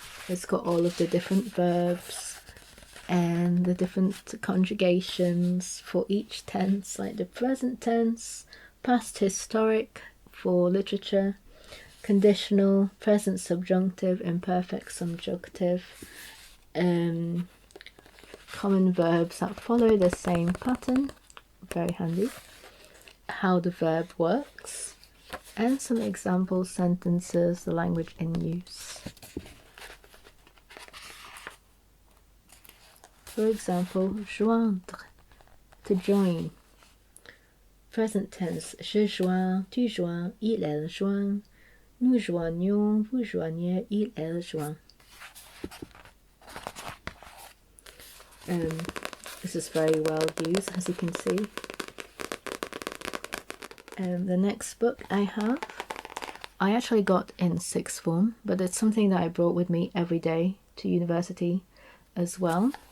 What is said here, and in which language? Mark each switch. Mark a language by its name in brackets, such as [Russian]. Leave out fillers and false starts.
[English] It's got all of the different verbs and the different conjugations for each tense, like the present tense, past historic for literature, conditional, present subjunctive, imperfect subjunctive, common verbs that follow the same pattern, very handy, how the verb works, and some example sentences, the language in use. For example, joindre, to join. Present tense, [French] je joins, tu joins, il, elle joint, nous joignons, vous joignez, il, elle joint. [English] This is very well used, as you can see. The next book I have, I actually got in sixth form, but it's something that I brought with me every day to university as well.